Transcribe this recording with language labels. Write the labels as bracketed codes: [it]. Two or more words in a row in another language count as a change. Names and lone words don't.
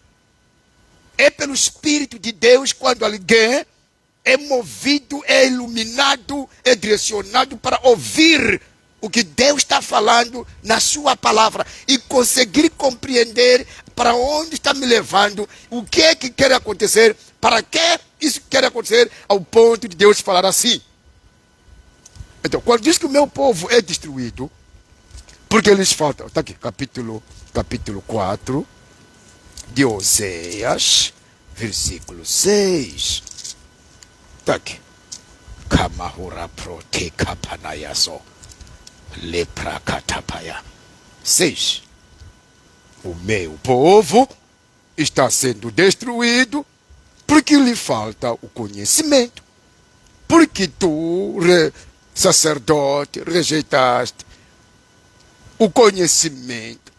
[pt] É pelo Espírito de Deus quando alguém é movido, é iluminado, é direcionado para ouvir o que Deus está falando na sua palavra e conseguir compreender para onde está me levando, o que é que quer acontecer, para que isso quer acontecer, ao ponto de Deus falar assim. Então, quando diz que o meu povo é destruído, porque eles faltam, está aqui, capítulo 4 de Oséias, versículo 6. Está aqui. Kamahura prote kapanayaso. Leprakatapaya. 6. O meu povo está sendo destruído porque lhe falta o conhecimento. Porque tu, sacerdote, rejeitaste o conhecimento.